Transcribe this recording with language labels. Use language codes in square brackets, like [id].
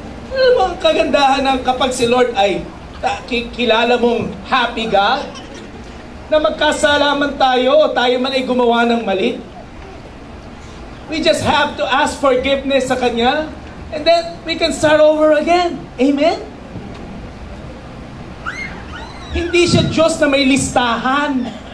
[tl] Ano mo ang kagandahan ng kapag si Lord ay kilala mong [en] happy God? [tl] Na magkasalaman tayo o tayo man ay gumawa ng mali. [en] We just have to ask forgiveness [tl] sa Kanya [en] and then we can start over again. Amen? [tl] Hindi siya Diyos na may listahan.